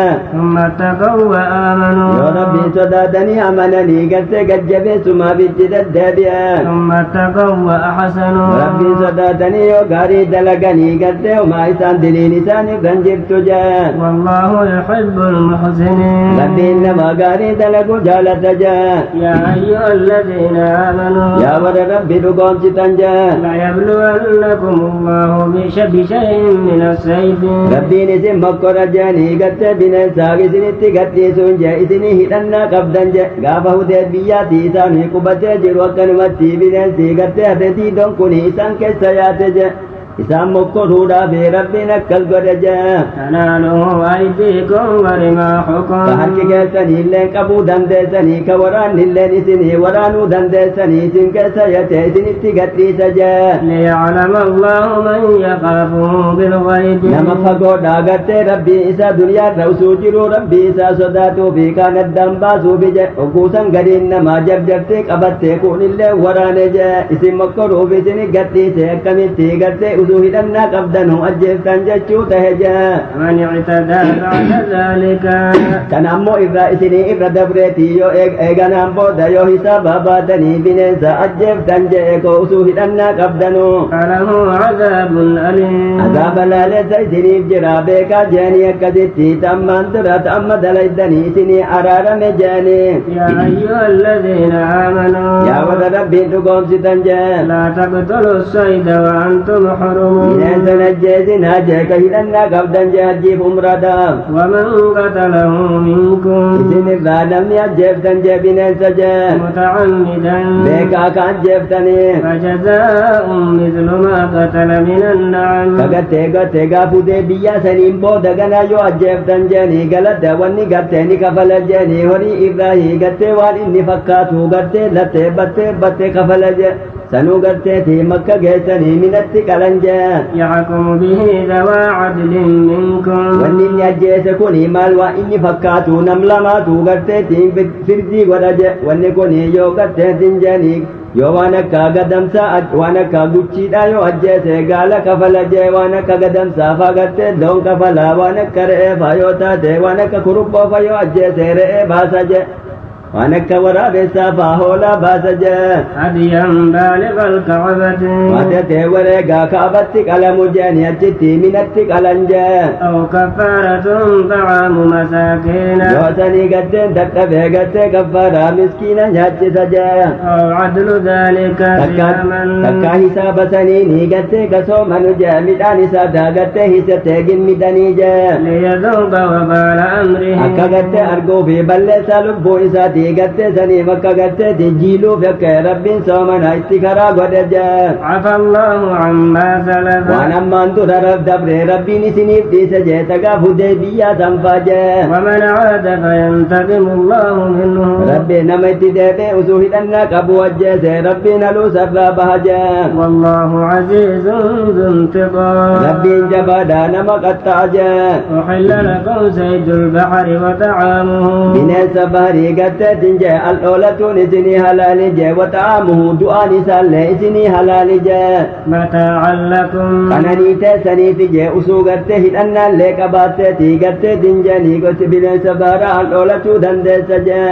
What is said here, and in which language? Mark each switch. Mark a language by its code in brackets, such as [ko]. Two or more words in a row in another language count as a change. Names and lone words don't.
[ar] ثم اتقوا وآمنوا [om] yoo rabbii sodaatanii amananii gartee gajjabeessumaaf itti deddeebi'an [ar] ثم اتقوا وأحسنوا [om] rabbii sodaatanii yoo gaarii dalaganii gartee homaa isaan diliin isaan irran jirtu jee [ar] والله يحب المحسنين [om] rabbiin nama gaarii dalagu jaalata jee [ar] يا أيها الذين آمنوا [om] yaa warra rabbi dhugoomsitan jee [ar] ليبلونكم الله بشيء من الصيد [om] rabbiin isin mokkora jeanii gartee bineensaa isinitti gadhiisuun jee isinii hidhannaa qabdan je gaafa hudee biyyaatii isaanii qubatee jiru akkanumatti bineensi gartee hadeetii donkuni isaan keessa yaate je isaan mokkoruudhaaf rabbiin akkas godhe jee [ar] تناله أيديكم ورماحكم [om] ka harki keessanii illeen qabuu dandeessanii ka waraanni illeen isinii waraanuu dandeessanii isin keessa yate isinitti gadhiisa jee [ar] ليعلم الله من يخافه بالغيب [om] nama fagoodhaa gartee rabbii isaa duniyaarra usuu jiru rabbii isaa sodaatuu fi kaan addaan baasuufi je ogguusan gadiin namaa jarjartee qabattee kunillee waraane je isin mokkoruuf isini gadhiise akkamitti gartee usuu hidhannaa qabdanu ajjeeftan jechuu tahe je [ar] من اعتدى بعد ذلك [om] kan ammoo irraa isinii irra dabreetii yoo eeganaan booda yoo hisaaba baatanii bineensa ajjeeftan jee ko usuu hidhannaa qabdanu [ar] فله عذاب أليم [om] azaaba laaleessa isiniif jira beekaa jeeni akkasitti tammaan dura amma dalaydanii isinii araarame jeeni [ar] يا أيها الذين آمنوا [om] yaa warra rabbiin dhugoomsitan jee [ar] لا تقتلوا الصيد وأنتم حرمون [om] bineensa ajjeesinaa jee ka hidhannaa qabdan jee hajjiif umradaaf [ar] ومن قتله منكم [om] isin irraa namni ajjeeftan jee bineensa jee [ar] متعمدا [om] beekaa ka ajjeeftanii [ar] فجزاء مثل ما قتل من النعم [om] ka gattee gaafutee biyyaa saniin booda ganaa yoo ajjeeftan jeeni galata wanni gattee ni kafala jeeni horii irraa hiigattee waan inni fakkaatu gartee lattee battee kafala jee sanuu garteeti makka geessanii minatti qalan jee [ar] يحكم به ذوى عدل منكم [om] wanni inni ajjeese kuni maal waa inni fakkaatu nam lamaatu garteetiin firdii godha je wanni kuni yoo garteetin jeeni yoo waan akka gadamsaa waan akka guchiidha yoo ajjeese gaala kafala jee waan akka gadamsaafaa gartee loon kafala waan akka re'eefaa yoo taate waan akka kuruphoofa yoo ajjeese re'ee baasa je waan akka waraabessaafaa hoolaa baasa jee [ar] هديا بالغ الكعبة [om] watatee wareegaa kaabatti qalamu jeeni achitti minatti qalan jee [ar] أو كفارة طعام مساكين [om] yoo sanii gatteen dadhabee gattee kaffaaraa miskiina nyaachisa jee [ar] أو عدل ذلك صياما [om] takkaa hisaaba sanii ni gattee kasoomanu jee midhaan isaa daagattee hisattee gilmidanii jee [ar] ليذوق وبال أمره [om] akka gattee arguu fi balleessaa lubbuu isaati gattee saniif akka gattee jiiluuf akka rabbiin soomana itti karaa godhe jee [ar] عفى الله عما سلف [om] waan ammaan dura dabre rabbiin isiniif dhiise jee tagaaf hudee biyyaa sanfaa jee [ar] ومن عاد فينتقم الله منه [om] rabbiin nama itti deebee usuu hidhannaa qabu ajjeese rabbiin haluu sarraa baha jee [ar] والله عزيز ذو انتقام [om] rabbiin jabaadhaa nama qaxxa'a jee [ar] أحل لكم صيد البحر وطعامه [om] bineensa baharii gatteetin jee aldhoolatuun isinii halaali jee wata'aamuhu du'aan isaallee isinii halaali jee [ar] متاعا لكم [om] kananii teessaniifi jee usuu gartee hidhannaallee qabaatteeti garteetin jeeni gosi bineensa baharaa aldhoolatuu dandeessa jee